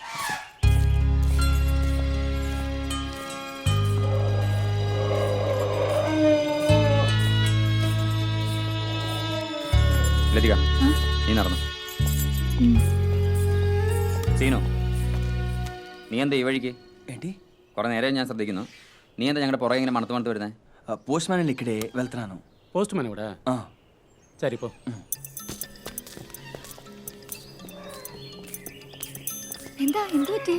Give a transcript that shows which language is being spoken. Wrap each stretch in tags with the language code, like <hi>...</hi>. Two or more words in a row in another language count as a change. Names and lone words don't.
<ml>ലതിക, നീ നടന്നു. സീനു, നീ എന്താ ഈ വഴിക്ക്? കുറെ നേരം ഞാൻ ശ്രദ്ധിക്കുന്നു. നീ എന്താ ഞങ്ങളുടെ പുറകെ ഇങ്ങനെ മണത്ത് വരുന്നേ?</ml> <te>పోస్ట్ మ్యాన్ ఇక్కడే వెళ్తున్నాను.</te> <ml>പോസ്റ്റ് മാൻ ഇവിടെ? ശരി പോ. എന്താ എന്ത് പറ്റി?</ml>